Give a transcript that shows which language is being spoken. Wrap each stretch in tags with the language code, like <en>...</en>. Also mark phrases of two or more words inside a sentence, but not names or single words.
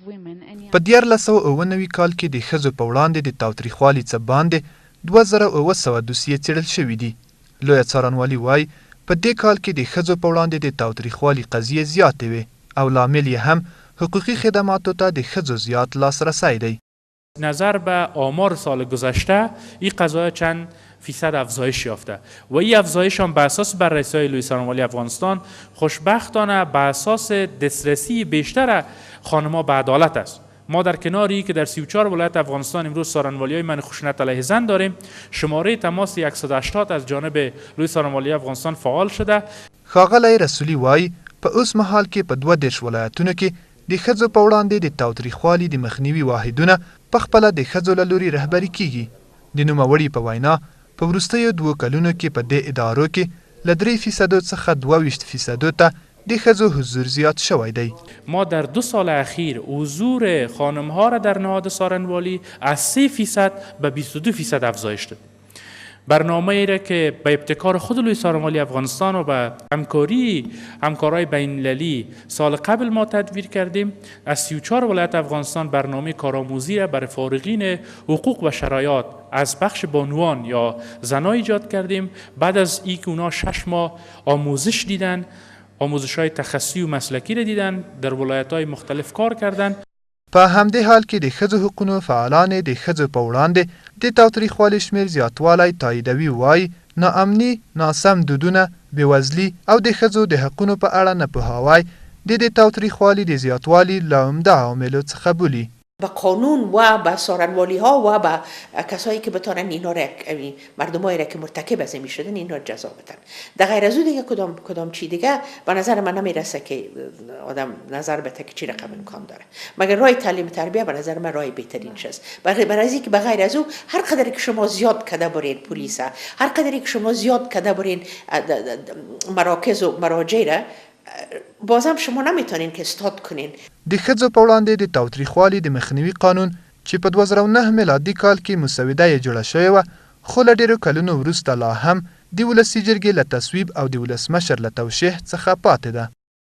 <ps>په 1999 کال کې د ښځو په وړاندې د تاوتریخوالي څه باندې 2700 دوسیې څېړل شوي دي. لویه څارنوالي وایي په دې کال کې د ښځو په وړاندې د تاوتریخوالي قضیې زیاتې وې او لامل یې هم حقوقی خدماتو ته د ښځو زیات لاسرسی دی.</ps> <fa>نظر به آمار سال گذشته این قضایا چند فیصد افزایش یافته و این افزایش هم به اساس بررسی‌های لوی څارنوالي افغانستان خوشبختانه به اساس دسترسی بیشتر خانم‌ها به عدالت است. ما در کناری که در 34 ولایت افغانستان امروز څارنوالی‌های من خشونت علیه زن داریم، شماره تماس 180 از جانب لوی څارنوالي افغانستان فعال شده.</fa> <ps>ښاغلی رسولي وایي په اوس مهال کې په 22 ولایتونو کې د ښځو په وړاندې د تاوتریخوالي د مخنیوي واحدونه په خپله د ښځو له لوري رهبري کیږي. د نوموړي په وینا په وروستیو 2 کلونو کې په دې ادارو کې له 3% څخه 22% ته د ښځو حضور زیات شوی دی.</ps> <fa>ما در 2 سال اخیر حضور خانم‌ها را در نهاد څارنوالی از 3% به 22% افزایش داد. برنامه‌ای را که به ابتکار خود لوی څارنوالی افغانستان و به همکارای بین‌المللی سال قبل ما تدویر کردیم. از 34 ولایت افغانستان برنامه کارآموزی را برای فارغین حقوق و شرایط از بخش بانوان یا زنان ایجاد کردیم. بعد از اینکه اونا 6 ماه آموزش دیدن، آموزش‌های تخصصی و مسلکی را دیدن، در ولایت‌های مختلف کار کردن.</fa> <ps>په همدې حال کې د ښځو حقوقو فعالان د ښځو په وړاندې د تاوتریخوالي شمېر زیاتوالی تاییدوي. وایي ناامني، ناسم دودونه، بېوزلي او د ښځو د حقونو په اړه نه پوهاوی د تاوتریخوالي د زیاتوالي له عمده عواملو څخه بولي.</ps> <fa>به قانون و به څارنوالی ها و به کسایی که بتونن اینا را مردمایی را که مرتکب از این میشدن اینا را جزا بدن. در غیر از اون دیگه کدام چی دیگه به نظر من نمیرسه که آدم نظر بده که چی رقم امکان داره. مگر راه تعلیم تربیت به نظر من راه بهترین چیز. برای که به غیر از اون هر قدری که شما زیاد کده برین پلیس، هر قدری که شما زیاد کده برین مراکز و مراجع را، بازم شما نمیتونین که استاد کنین.</fa> <ps>د ښځو په وړاندې د تاوتریخوالي د مخنیوي قانون چې په 2009 میلادي کال کې مسوده یې جوړه شوې وه، خو له ډېرو کلونو وروسته لا هم د ولسي جرګې له تصویب او د ولسمشر له توشیح څخه پاتې ده.</ps>